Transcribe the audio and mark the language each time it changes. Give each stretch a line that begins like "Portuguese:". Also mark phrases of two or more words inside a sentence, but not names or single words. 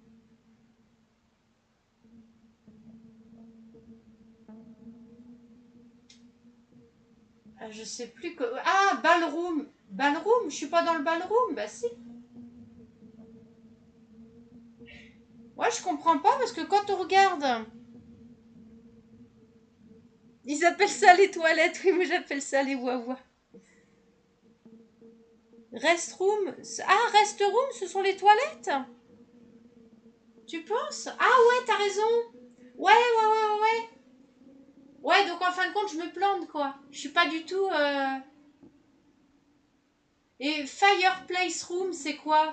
French: Je sais plus que... Ah, ballroom. Ballroom, je suis pas dans le ballroom. Bah si. Ouais, je comprends pas parce que quand on regarde... Ils appellent ça les toilettes. Oui, moi j'appelle ça les wawa. Restroom. Ah, restroom, ce sont les toilettes. Tu penses? Ah ouais, t'as raison. Ouais. Ouais, donc en fin de compte, je me plante, quoi. Je suis pas du tout... Et
English: fireplace room,
French: c'est quoi?